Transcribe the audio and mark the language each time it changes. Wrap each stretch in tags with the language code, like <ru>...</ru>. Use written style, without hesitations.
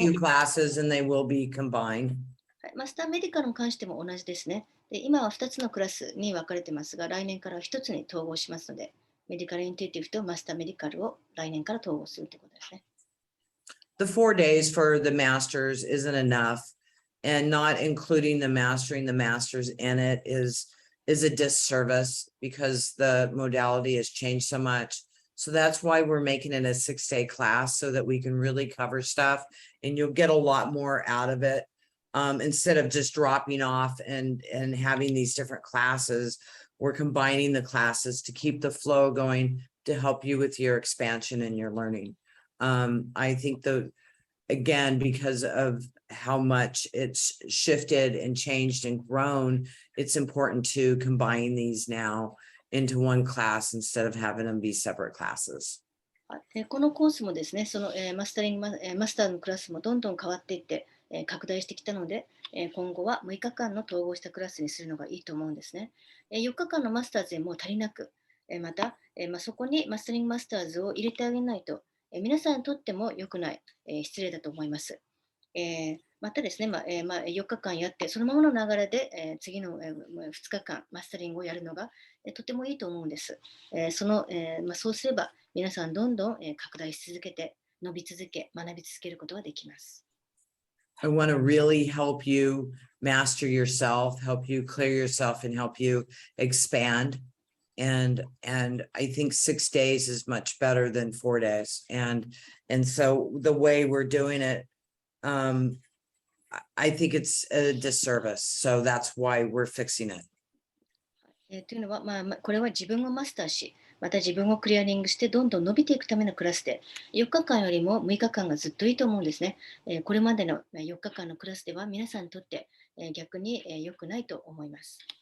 <en>two classes and they will be combined.</en> <ja>はい、マスターメディカルに関しても同じですね。で、今は2つのクラスに分かれてますが、来年から1つに統合しますので、メディカルインテュイティブとマスターメディカルを来年から統合するということですね。</ja> <en>The 4 days for the masters isn't enough, and not including the mastering the masters in it is a disservice because the modality has changed so much. So that's why we're making it a 6-day class so that we can really cover stuff and you'll get a lot more out of it. Instead of just dropping off and having these different classes, we're combining the classes to keep the flow going to help you with your expansion and your learning. I think again, because of how much it's shifted and changed and grown, it's important to combine these now into one class instead of having them be separate classes.</en> <ja>このコースもですね、そのマスターのクラスもどんどん変わっていって、拡大してきたので、今後は6日間の統合したクラスにするのがいいと思うんですね。 4日間のマスターズでもう足りなく、また、そこにマスタリングマスターズを入れてあげないと、皆さんにとっても良くない、失礼だと思います。またですね、4日間やって、そのままの流れで、次の、2日間マスタリングをやるのが、とてもいいと思うんです。そうすれば、皆さんどんどん、拡大し続けて、伸び続け、学び続けることができます。</ja> <en>I want to really help you master yourself, help you clear yourself, and help you expand. And I think 6 days is much better than 4 days. And so the way we're doing it, I think it's a disservice. So that's why we're fixing it.</en> <ja>というのは、これは自分をマスターし、また自分をクリアリングしてどんどん伸びていくためのクラスで、4日間よりも6日間がずっといいと思うんですね。これまでの4日間のクラスでは皆さんにとって逆に良くないと思います。</ja>